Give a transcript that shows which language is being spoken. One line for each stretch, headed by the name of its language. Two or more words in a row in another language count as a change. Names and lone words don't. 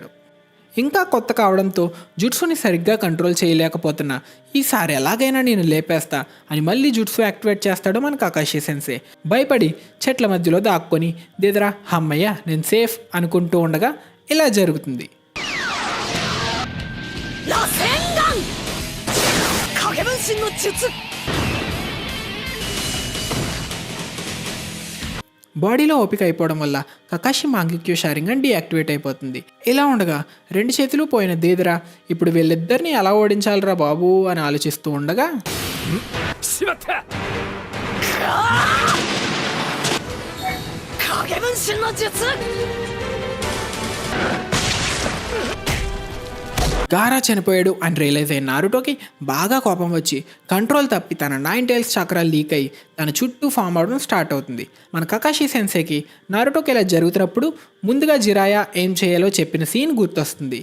Telugu: ఇంకా కొత్త కావడంతో జుట్సుని సరిగ్గా కంట్రోల్ చేయలేకపోతున్నా ఈసారి ఎలాగైనా నేను లేపేస్తా అని మళ్ళీ జుట్సు యాక్టివేట్ చేస్తాడు మన కకాషి సెన్సే. భయపడి చెట్ల మధ్యలో దాక్కొని దేదరా అమ్మయ్య నేను సేఫ్ అనుకుంటూ ఉండగా ఇలా జరుగుతుంది.
Japanese: 螺旋丸影分身の術
Telugu: బాడీలో ఓపిక అయిపోవడం వల్ల కకాషి మాంగిక్యో షారింగన్ డీయాక్టివేట్ అయిపోతుంది. ఇలా ఉండగా రెండు చేతులు పోయిన దేదరా ఇప్పుడు వీళ్ళిద్దరిని ఎలా ఓడించాలరా బాబు అని ఆలోచిస్తూ ఉండగా
Japanese: しまった影分身の術
Telugu: గారా చనిపోయాడు అని రియలైజ్ అయిన నారుటోకి బాగా కోపం వచ్చి కంట్రోల్ తప్పి తన 9 టైల్స్ చక్రా లీక్ అయ్యి తన చుట్టూ ఫామ్ అవడం స్టార్ట్ అవుతుంది. మన కకాషి సెన్సేకి నారుటోకి ఇలా జరుగుతున్నప్పుడు ముందుగా జిరాయా ఏం చేయాలో చెప్పిన సీన్ గుర్తొస్తుంది.